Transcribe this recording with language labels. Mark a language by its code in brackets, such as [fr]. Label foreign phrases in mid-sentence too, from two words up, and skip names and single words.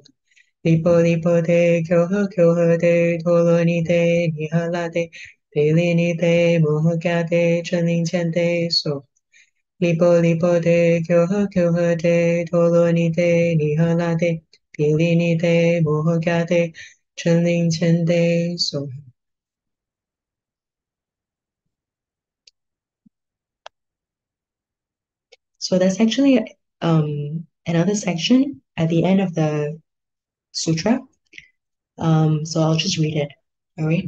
[en] Lipo lipo de, kyoha de, tolo ni de, nihala de, pili ni de, mohoga de, zhenling qian de, so. Lipo lipo de, kyoha de, tolo ni de, nihala de, pili ni de, mohoga de, zhenling qian de, so. So that's actually another section at the end of the sutra. So I'll just read it. All right.